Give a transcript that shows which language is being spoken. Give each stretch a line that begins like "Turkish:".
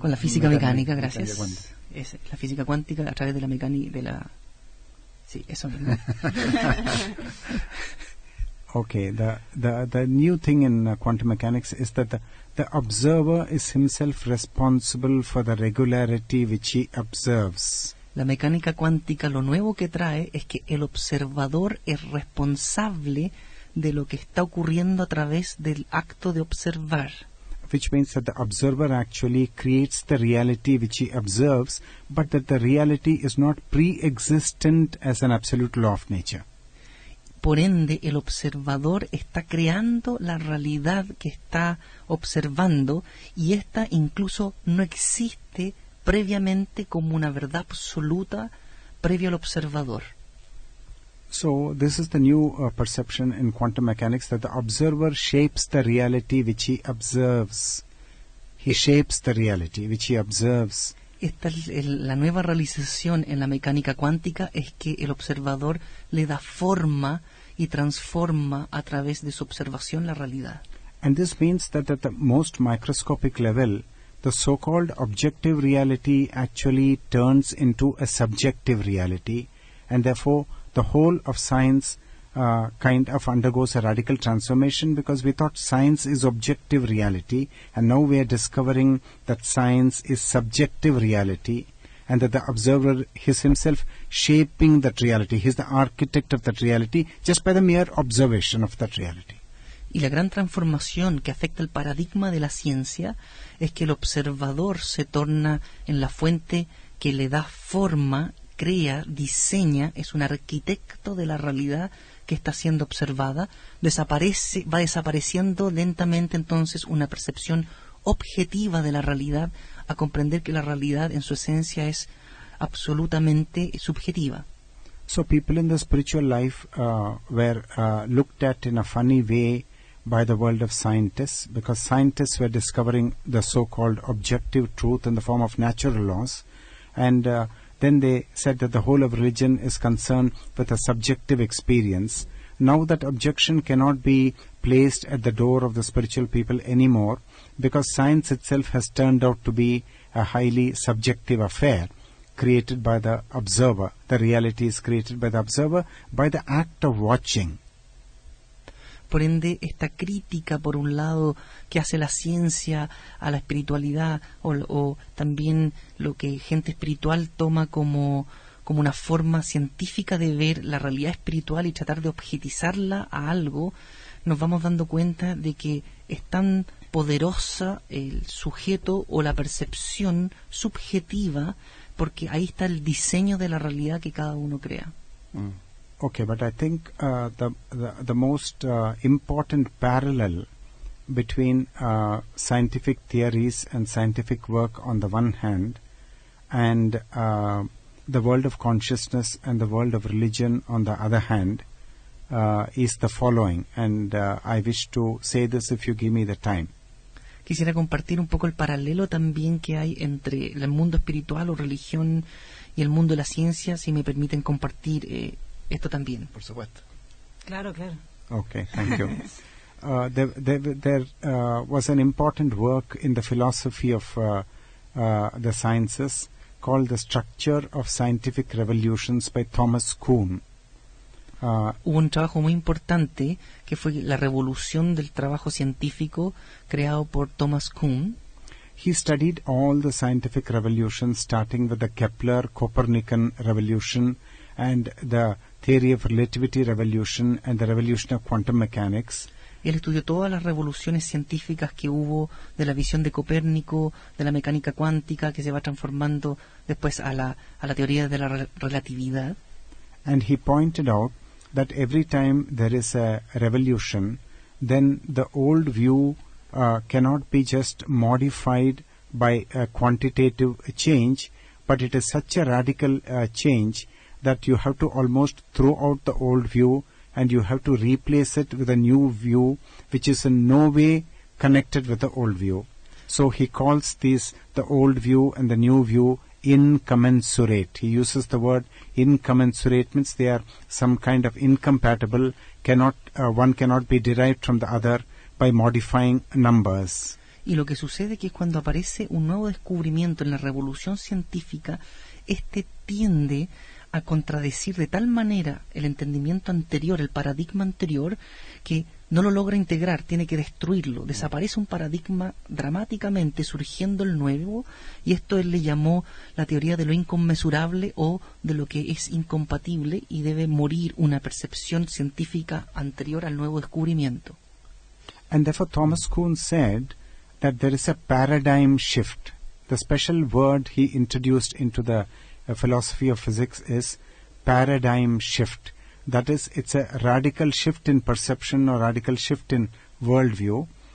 Spanish: Con la física mecánica, gracias. Es la física cuántica a través de la mecánica, sí, eso mismo.
English: Okay, the new thing in quantum mechanics is that the observer is himself responsible for the regularity which he observes.
Spanish: La mecánica cuántica lo nuevo que trae es que el observador es responsable de lo que está ocurriendo a través del acto de observar.
English: Which means that the observer actually creates the reality which he observes, but that the reality is not pre-existent as an absolute law of nature.
Spanish: Por ende, el observador está creando la realidad que está observando y esta incluso no existe previamente como una verdad absoluta previo al observador.
English: So this is the new perception in quantum mechanics, that the observer shapes the reality which he observes. He shapes the reality which he observes.
Spanish: Esta es la nueva realización en la mecánica cuántica, es que el observador le da forma y transforma a través de su observación la realidad.
English: And this means that at the most microscopic level, the so-called objective reality actually turns into a subjective reality, and therefore the whole of science kind of undergoes a radical transformation, because we thought science is objective reality, and now we are discovering that science is subjective reality, and that the observer is himself shaping that reality. He is the architect of that reality just by the mere observation of that reality.
Spanish: Y la gran transformación que afecta el paradigma de la ciencia es que el observador se torna en la fuente que le da forma, crea, diseña, es un arquitecto de la realidad que está siendo observada, va desapareciendo lentamente entonces una percepción objetiva de la realidad, a comprender que la realidad en su esencia es absolutamente subjetiva.
English: So people in the spiritual life were looked at in a funny way by the world of scientists, because scientists were discovering the so-called objective truth in the form of natural laws, and then they said that the whole of religion is concerned with a subjective experience. Now that objection cannot be placed at the door of the spiritual people anymore, because science itself has turned out to be a highly subjective affair created by the observer. The reality is created by the observer by the act of watching.
Spanish: Por ende, esta crítica, por un lado, que hace la ciencia a la espiritualidad, o también lo que gente espiritual toma como una forma científica de ver la realidad espiritual y tratar de objetizarla a algo, nos vamos dando cuenta de que es tan poderosa el sujeto o la percepción subjetiva, porque ahí está el diseño de la realidad que cada uno crea.
English: Okay, but I think the most important parallel between scientific theories and scientific work on the one hand, and the world of consciousness and the world of religion on the other hand, is the following, and I wish to say this if you give me the time.
Spanish: Quisiera compartir un poco el paralelo también que hay entre el mundo espiritual o religión y el mundo de la ciencia, si me permiten compartir esto también. Por supuesto. Claro, claro.
English: Okay, thank you. There was an important work in the philosophy of the sciences called The Structure of Scientific Revolutions by Thomas Kuhn.
Spanish: Hubo un trabajo muy importante que fue la revolución del trabajo científico creado por Thomas Kuhn.
English: He studied all the scientific revolutions, starting with the Kepler-Copernican revolution and the theory of relativity revolution and the revolution of quantum mechanics.
Spanish: Él estudió todas las revoluciones científicas que hubo, de la visión de Copérnico, de la mecánica cuántica, que se va transformando después a la teoría de la relatividad.
English: And he pointed out that every time there is a revolution, then the old view cannot be just modified by a quantitative change, but it is such a radical change that you have to almost throw out the old view and you have to replace it with a new view which is in no way connected with the old view. So he calls these, the old view and the new view, incommensurate. He uses the word incommensurate, means they are some kind of incompatible, one cannot be derived from the other by modifying numbers.
Spanish: Y lo que sucede que es cuando aparece un nuevo descubrimiento en la revolución científica, este tiende a contradecir de tal manera el entendimiento anterior, el paradigma anterior, que no lo logra integrar, tiene que destruirlo. Desaparece un paradigma dramáticamente, surgiendo el nuevo, y esto él le llamó la teoría de lo inconmensurable o de lo que es incompatible, y debe morir una percepción científica anterior al nuevo descubrimiento.
English: And therefore Thomas Kuhn said that there is a paradigm shift. The special word he introduced into the philosophy of physics is paradigm shift. That is, it's a radical shift in perception or radical shift in worldview.